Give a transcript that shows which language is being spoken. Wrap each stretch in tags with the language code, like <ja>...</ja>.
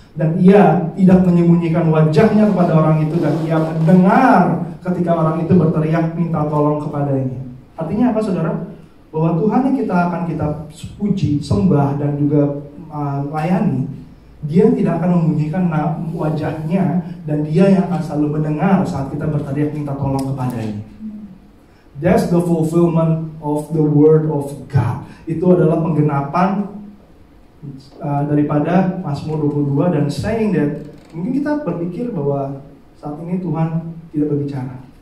<id>Dan ia tidak menyembunyikan wajahnya kepada orang itu, dan ia mendengar ketika orang itu berteriak minta tolong kepadanya. Artinya apa, saudara? Bahwa Tuhan yang kita puji, sembah, dan juga layani, dia tidak akan menyembunyikan wajahnya, dan dia yang akan selalu mendengar saat kita berteriak minta tolong kepadanya.</id> <en>That's the fulfillment of the word of God.</en> <id>Itu adalah penggenapan daripada Mazmur 22, dan</id> <en>saying that</en> <id>mungkin kita berpikir bahwa saat ini Tuhan tidak berbicara.</id>